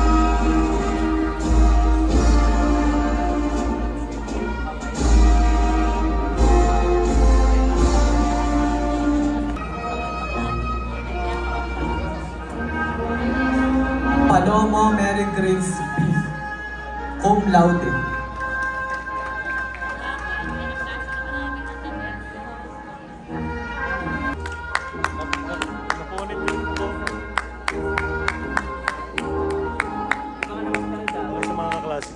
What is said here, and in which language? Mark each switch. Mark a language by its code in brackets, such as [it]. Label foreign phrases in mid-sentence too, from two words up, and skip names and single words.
[tl] Palomo Mary Grace B. [la] Cum laude. [tl] Napunit yung to. Para sa mga